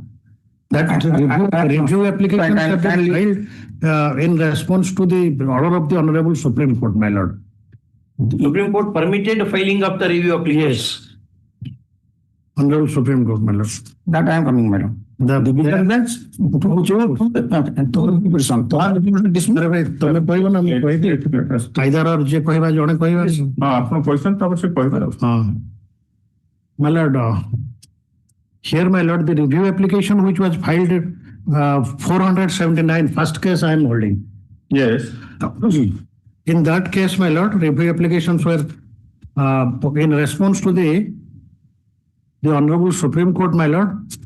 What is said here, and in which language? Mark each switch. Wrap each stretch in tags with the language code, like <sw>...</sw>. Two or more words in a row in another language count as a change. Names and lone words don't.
<en>That review application have been filed in response to the order of the Honorable Supreme Court, my lord. Supreme Court permitted filing of the review application. Yes. Honorable Supreme Court, my lord. That I am coming, madam. The division bench</en> <or>ତମେ କହିବ ନା ମୁଁ କହିବି</or> <en>either or</en> <or>ଯେ କହିବା ଜଣେ କହିବା ଆପଣ କହିଛନ୍ତି ତାପରେ ସେ କହିବେ</or> <en>My lord, here, my lord, the review application which was filed 479, first case I am holding. Yes. In that case, my lord, review applications were in response to the Honorable Supreme Court, my lord.</en>